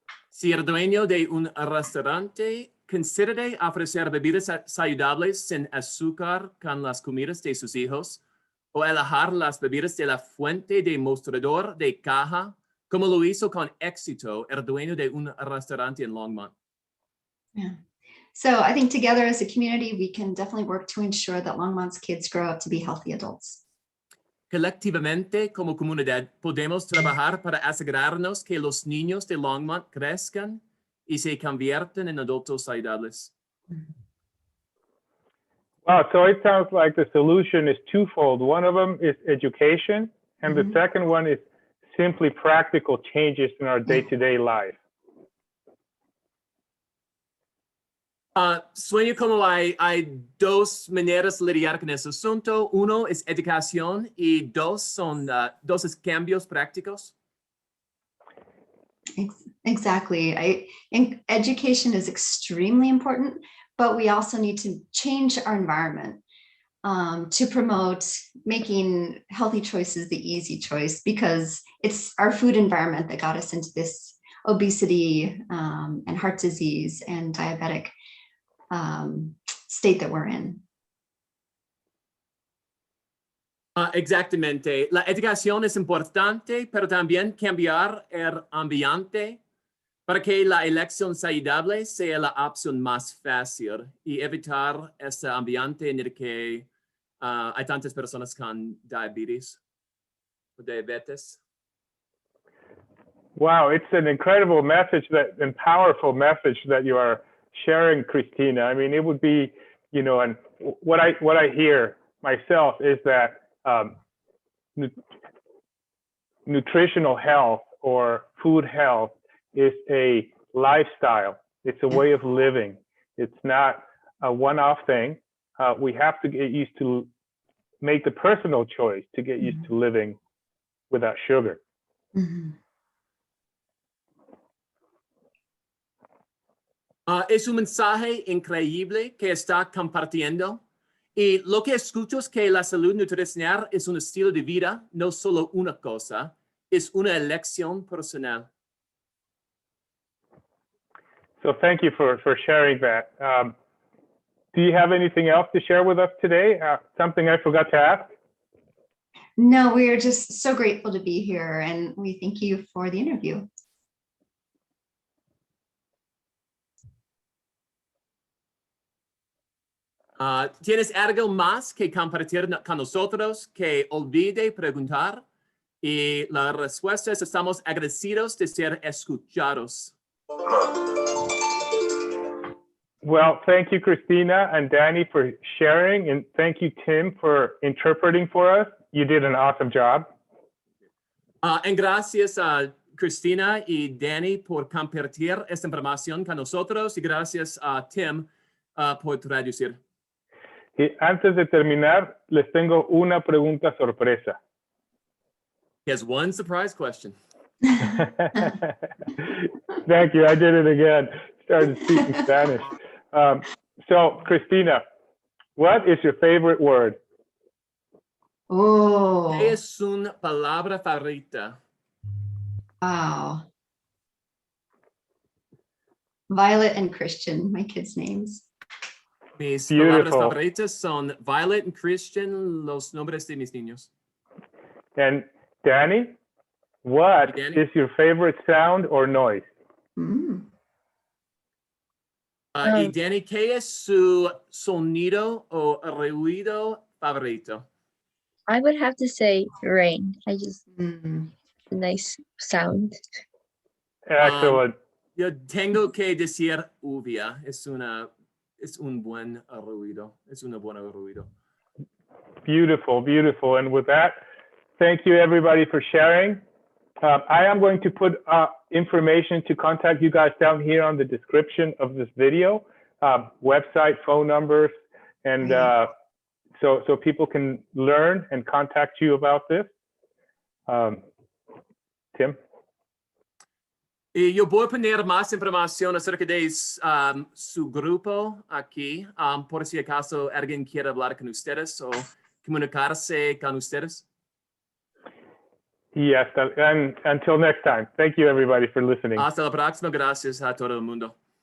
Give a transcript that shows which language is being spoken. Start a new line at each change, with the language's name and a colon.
Spanish: Si el dueño de un restaurante considera ofrecer bebidas saludables sin azúcar con las comidas de sus hijos, o alejar las bebidas de la fuente de mostrador de caja, como lo hizo con éxito el dueño de un restaurante en Longmont.
English: Yeah. So I think together as a community, we can definitely work to ensure that Longmont's kids grow up to be healthy adults.
Spanish: Colectivamente, como comunidad, podemos trabajar para asegurarnos que los niños de Longmont crezcan y se conviertan en adultos saludables.
English: Wow, so it sounds like the solution is twofold. One of them is education, and the second one is simply practical changes in our day-to-day life.
Spanish: Sueño como hay dos maneras de lidiar con ese asunto. Uno es educación y dos son cambios prácticos.
English: Exactly. I think education is extremely important, but we also need to change our environment to promote making healthy choices the easy choice, because it's our food environment that got us into this obesity and heart disease and diabetic state that we're in.
Spanish: Exactamente. La educación es importante, pero también cambiar el ambiente para que la elección saludable sea la opción más fácil y evitar ese ambiente en el que hay tantas personas con diabetes.
English: Wow, it's an incredible message and powerful message that you are sharing, Christina. I mean, it would be, you know, and what I hear myself is that nutritional health or food health is a lifestyle. It's a way of living. It's not a one-off thing. We have to get used to make the personal choice to get used to living without sugar.
Spanish: Es un mensaje increíble que está compartiendo. Y lo que escucho es que la salud nutricional es un estilo de vida, no solo una cosa, es una elección personal.
English: So thank you for sharing that. Do you have anything else to share with us today? Something I forgot to ask? No, we are just so grateful to be here, and we thank you for the interview.
Spanish: ¿Tienes algo más que compartir con nosotros que olvide preguntar? Y la respuesta es: estamos agradecidos de ser escuchados.
English: Well, thank you, Christina and Danny, for sharing, and thank you, Tim, for interpreting for us. You did an awesome job.
Spanish: En gracias a Christina y Danny por compartir esta información con nosotros, y gracias a Tim por traducir. Y antes de terminar, les tengo una pregunta sorpresa.
English: He has one surprise question. Thank you. I did it again. Started speaking Spanish. So, Christina, what is your favorite word? Oh,
Spanish: ¿Qué es una palabra favorita?
English: wow. Violet and Christian, my kids' names.
Spanish: Mis palabras
English: Beautiful.
Spanish: favoritas son Violet and Christian, los nombres de mis niños.
English: And Danny, what Danny? is your favorite sound or noise? Mm.
Spanish: Y Danny, ¿qué es su sonido o ruido favorito?
English: I would have to say rain. I just Mm. a nice sound. Excellent.
Spanish: Yo tengo que decir lluvia. Es un buen ruido. Es una buena ruido.
English: Beautiful, beautiful. And with that, thank you everybody for sharing. I am going to put information to contact you guys down here on the description of this video, website, phone numbers, and so people can learn and contact you about this. Tim?
Spanish: Y yo voy a poner más información acerca de su grupo aquí, por si acaso alguien quiere hablar con ustedes o comunicarse con ustedes.
English: Yes, and until next time, thank you everybody for listening.
Spanish: Hasta la próxima. Gracias a todo el mundo.